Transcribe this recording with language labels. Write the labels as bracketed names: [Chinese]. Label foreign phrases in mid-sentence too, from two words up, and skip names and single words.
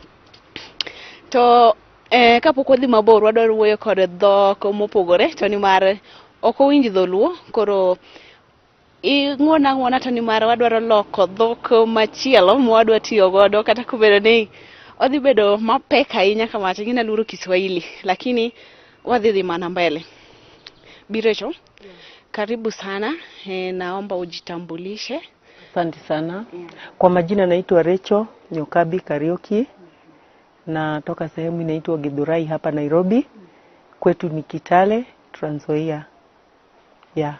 [Luo (Kenya and Tanzania)] To kapok odhi mabor wadwaro wuoyo kod dhok mopogore to ni mar ok owinj dholuo. Koro ing'wona to ni mar wadwaro loko dhok machielo mwadwa tiyo godo kata kubedo ni odhi bedo mapek ahinya kama ngina luoro Kiswahili lakini wadhi mana mbele. [Swahili] Bi Rachel, karibu sana. Naomba ujitambulishe. Asante sana. Kwa majina naitwa Rachel Nyokabi Karioki. Na toka sehemu inaitwa Githurai hapa Nairobi. Kwetu ni Kitale, Trans Nzoia. Yeah.